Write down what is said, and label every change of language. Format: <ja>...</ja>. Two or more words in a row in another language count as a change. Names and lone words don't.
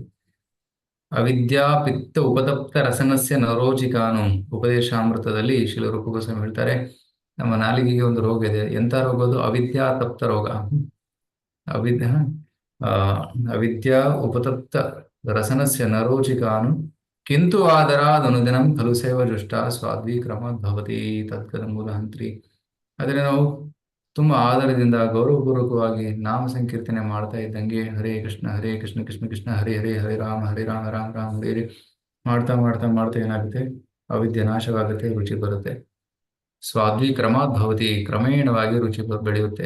<sa>ಅವಿದ್ಯಾ ಪಿತ್ತ ಉಪತಪ್ತ ರಸನಸ್ಯ ನರೋಚಿಕಾನು</sa> <kn>ಉಪದೇಶಾಮೃತದಲ್ಲಿ ಶ್ರೀಲ ರೂಪ ಗೋಸ್ವಾಮಿ ಹೇಳ್ತಾರೆ, ನಮ್ಮ ನಾಲಿಗೆಗೆ ಒಂದು ರೋಗ ಇದೆ. ಎಂತ ರೋಗ ಅದು? ಅವಿದ್ಯಾ ತಪ್ತ ರೋಗ.</kn> <sa>ಅವಿದ್ಯಾ ಉಪತಪ್ತ ರಸನಸ್ಯ ನರೋಚಿಕಾನು ಕಿಂತು ಆದರಾದನುದಿನಂ ಖಲು ಸೇವ ಜುಷ್ಟ ಸ್ವಾದ್ವಿ ಕ್ರಮಾತ್ ಭವತಿ ತತ್ಕದ ಮೂಲಹಂತ್ರಿ.</sa> <kn>ಆದರೆ ನಾವು ತುಂಬಾ ಆಧಾರದಿಂದ ಗೌರವಪೂರ್ವಕವಾಗಿ ನಾಮ ಸಂಕೀರ್ತನೆ ಮಾಡ್ತಾ ಇದ್ದಂಗೆ</kn> <sa>ಹರೇ ಕೃಷ್ಣ ಕೃಷ್ಣ ಕೃಷ್ಣ ಹರೇ ಹರೇ ಹರೇ ರಾಮ ರಾಮ ರಾಮ ಹರೇ</sa> <kn>ಮಾಡ್ತಾ ಮಾಡ್ತಾ ಮಾಡ್ತಾ ಏನಾಗುತ್ತೆ, ಅವಿದ್ಯೆ ನಾಶವಾಗುತ್ತೆ, ರುಚಿ ಬರುತ್ತೆ.</kn> <sa>ಸ್ವಾದ್ವಿ ಕ್ರಮಾತ್ ಭವತಿ,</sa> <kn>ಕ್ರಮೇಣವಾಗಿ ರುಚಿ ಬೆಳೆಯುತ್ತೆ.</kn>